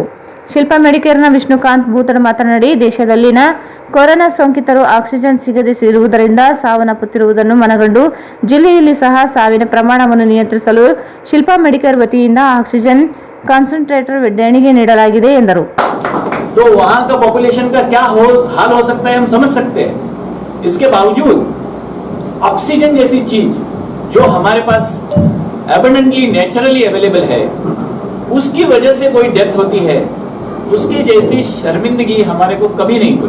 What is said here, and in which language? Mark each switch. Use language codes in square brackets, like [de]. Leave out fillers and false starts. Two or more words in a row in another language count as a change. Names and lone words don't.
[kn] ಶಿಲ್ಪಾ ಮೆಡಿಕೇರ್ನ ವಿಷ್ಣುಕಾಂತ್ ಭೂತರ್ ಮಾತನಾಡಿ, ದೇಶದಲ್ಲಿನ ಕೊರೋನಾ ಸೋಂಕಿತರು ಆಕ್ಸಿಜನ್ ಸಿಗದೆ ಇರುವುದರಿಂದ ಸಾವನ್ನಪ್ಪುತ್ತಿರುವುದನ್ನು ಮನಗಂಡು ಜಿಲ್ಲೆಯಲ್ಲಿ ಸಹ ಸಾವಿನ ಪ್ರಮಾಣವನ್ನು ನಿಯಂತ್ರಿಸಲು ಶಿಲ್ಪಾ ಮೆಡಿಕೇರ್ ವತಿಯಿಂದ [en] oxygen concentrator [kn] देणगी ನೀಡಲಾಗಿದೆ ಎಂದರು. [hi] तो वहां का पॉपुलेशन का क्या हाल हो सकता है हम समझ सकते हैं. इसके बावजूद ऑक्सीजन जैसी चीज जो हमारे पास [en] abundantly naturally available [hi] है, उसकी वजह से कोई डेथ होती है, उसकी जैसी शर्मिंदगी हमारे को कभी नहीं हुई.